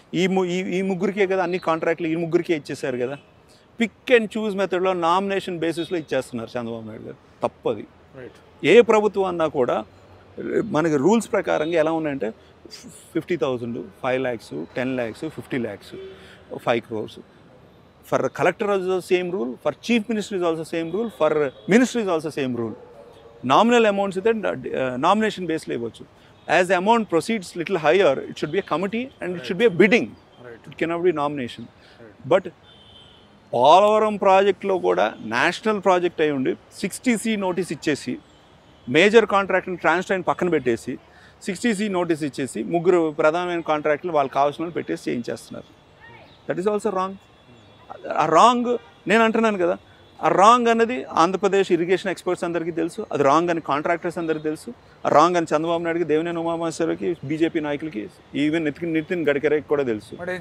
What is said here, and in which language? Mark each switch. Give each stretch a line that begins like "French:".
Telugu: ఈ 3కే కదా అన్ని కాంట్రాక్ట్లు ఈ 3కే ఇచ్చేసారు కదా. పిక్ అండ్ చూస్ మెథడ్లో నామినేషన్ బేసిస్లో ఇచ్చేస్తున్నారు చంద్రబాబు నాయుడు గారు. తప్పది. ఏ ప్రభుత్వం అన్నా కూడా మనకి రూల్స్ ప్రకారంగా ఎలా ఉన్నాయంటే 50,000, 5 lakhs, 10 lakhs, 50 lakhs, 5 crores.
English: For collector also same rule, for chief minister is also same rule, for minister is also same rule.
Telugu: Nominal amounts అయితే నామినేషన్ బేస్లో ఇవ్వచ్చు.
English: As the amount proceeds little higher, it should be a committee and it should be a bidding. It cannot be nomination. But
Telugu: Polavaram ప్రాజెక్టులో కూడా national project అయి ఉండి 60C notice ఇచ్చేసి major కాంట్రాక్ట్ని ట్రాన్స్టైన్ పక్కన పెట్టేసి 60C నోటీస్ ఇచ్చేసి ముగ్గురు ప్రధానమైన కాంట్రాక్టులు వాళ్ళకి కావాల్సిన పెట్టేసి చేయించేస్తున్నారు.
English: That is also wrong.
Telugu: ఆ రాంగ్ నేను అంటున్నాను కదా, ఆ రాంగ్ అన్నది ఆంధ్రప్రదేశ్ ఇరిగేషన్ ఎక్స్పర్ట్స్ అందరికీ తెలుసు, అది రాంగ్ అని కాంట్రాక్టర్స్ అందరికీ తెలుసు, ఆ రాంగ్ అని చంద్రబాబు నాయుడుకి, దేవినేని ఉమామహేశ్వరకి, బీజేపీ నాయకులకి, ఈవెన్ నితిన్ గడ్కరీకి కూడా తెలుసు.